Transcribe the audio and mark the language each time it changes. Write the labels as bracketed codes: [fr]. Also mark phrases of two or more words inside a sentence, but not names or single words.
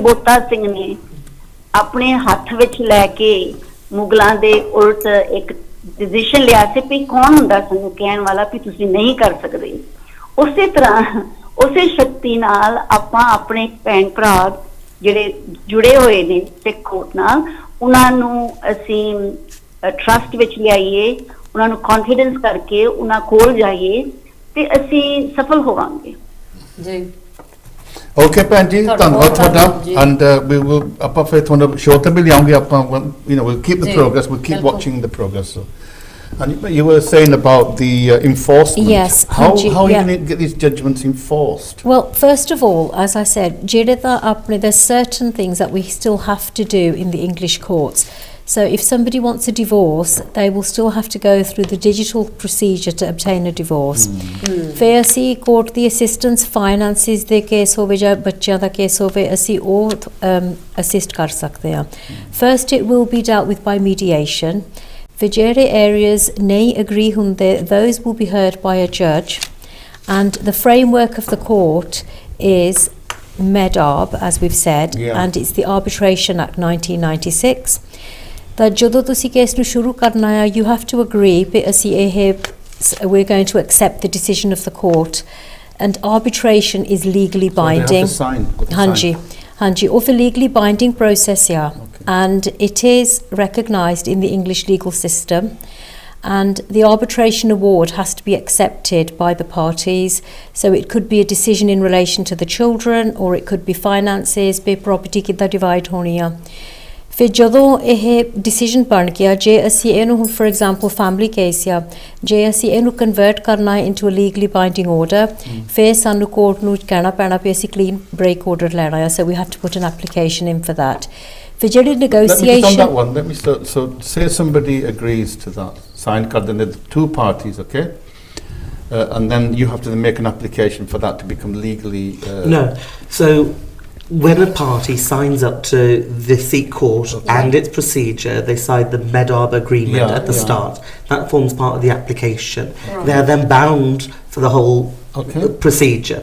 [pa] ਬੋਤਾ ਸਿੰਘ ਨੇ ਆਪਣੇ ਹੱਥ ਵਿੱਚ ਲੈ ਕੇ ਮੁਗਲਾਂ ਦੇ ਉਲਟ ਇੱਕ ਡਿਸੀਜਨ ਲਿਆ ਸੀ ਕਿ ਕੌਣ ਹੁੰਦਾ ਸਾਨੂੰ ਕਹਿਣ ਵਾਲਾ ਵੀ ਤੁਸੀਂ ਨਹੀਂ ਕਰ ਸਕਦੇ ਉਸੇ ਤਰ੍ਹਾਂ ਉਸੇ ਸ਼ਕਤੀ ਨਾਲ ਆਪਾਂ ਆਪਣੇ ਭੈਣ ਭਰਾ ਜਿਹੜੇ ਜੁੜੇ ਹੋਏ ਨੇ ਸਿੱਖ ਕੋਰਟ ਨਾਲ ਉਹਨਾਂ ਨੂੰ ਅਸੀਂ ਟਰਸਟ ਵਿੱਚ ਲਿਆਈਏ, ਉਹਨਾਂ ਨੂੰ ਕੌਨਫੀਡੈਂਸ ਕਰਕੇ ਉਹਨਾਂ ਕੋਲ ਜਾਈਏ ਤੇ ਅਸੀਂ ਸਫਲ ਹੋਵਾਂਗੇ ਜੀ। ਓਕੇ ਭੈਣ ਜੀ, ਧੰਨਵਾਦ ਤੁਹਾਡਾ। [en] and we will [pa] ਆਪਾਂ ਫਿਰ ਤੁਹਾਨੂੰ ਸ਼ੋਅ ਤੇ ਵੀ ਲਿਆਉਂਗੇ ਆਪਾਂ, [en] you know we'll keep the progress, we'll keep watching the progress. And you were saying about the enforcement. Yes. How are you going to get these judgments enforced? Well, first of all, as I said, there's certain things that we still have to do in the English courts. So if somebody wants a divorce, they will still have to go through the digital procedure to obtain a divorce. [pa] ਫਿਰ ਅਸੀਂ court ਦੀ [en] assistance finances [pa] ਦੇ case ਹੋਵੇ ਜਾਂ ਬੱਚਿਆਂ ਦਾ case ਹੋਵੇ, ਅਸੀਂ ਉਹ assist ਕਰ ਸਕਦੇ ਹਾਂ। [en] First it will be dealt with by mediation. For ਜਿਹੜੇ areas nahi agree hunde, those will be heard by a judge, and the framework of the court is MEDARB, as we've said, and it's the Arbitration Act 1996. That [pa] ਜਦੋਂ ਤੁਸੀਂ ਕੇਸ ਨੂੰ ਸ਼ੁਰੂ ਕਰਨਾ ਹੈ, [en] you have to agree [pa] ਕਿ ਅਸੀਂ [en] we're going to accept the decision of the court, and arbitration is legally binding. So they have to sign. Hanji. Hanji, of a legally binding process, and it is recognised in the English legal system, and the arbitration award has to be accepted by the parties. So it could be a decision in relation to the children, or it could be finances, be property किद्दां divide [pa] ਹੋਣੀ ਆ। फिर ਜਦੋਂ ਇਹ decision ਬਣ ਗਿਆ, ਜੇ ਅਸੀਂ ਇਹਨੂੰ [en] for example family case [pa] ਆ, ਜੇ ਅਸੀਂ ਇਹਨੂੰ convert ਕਰਨਾ ਹੈ [en] into a legally binding order, [pa] ਫਿਰ ਸਾਨੂੰ court ਨੂੰ ਕਹਿਣਾ ਪੈਣਾ ਵੀ ਅਸੀਂ [en] clean break order [pa] ਲੈਣਾ ਹੈ, [en] so we have to put an application in for that. [pa] ਫਿਰ ਜਿਹੜੀ negotiation... [en] Let me so say somebody agrees to that, sign [pa] ਕਰ ਦਿੰਦੇ [en] two parties, okay? And then you have to make an application for that to become legally... No, so... When a party signs up to the Sikh court and its procedure, they sign the MEDARB agreement at the start. That forms part of the application. They are then bound for the whole procedure.